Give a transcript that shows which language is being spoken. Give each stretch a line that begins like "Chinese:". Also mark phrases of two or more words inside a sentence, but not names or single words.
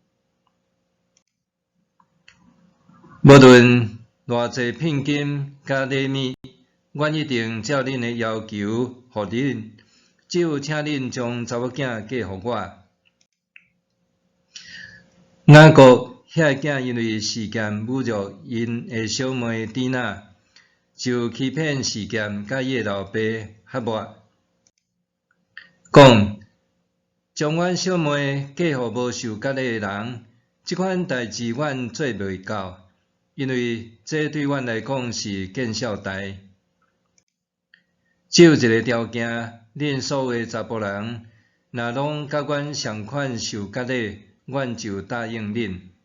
Min Nan Chinese: 无论偌济聘金甲礼物，阮一定照恁的要求互恁，只有请恁将查某囝嫁互我。雅各遐个囝因为示剑侮辱因的小妹底娜，就欺骗示剑甲伊的老爸哈莫，讲将阮小妹嫁互无受割礼的人，即款代志阮做袂到，因为这对阮来讲是见孝代。只有一个条件，恁所有的查甫人，若拢甲阮同款受割礼，阮就答应恁。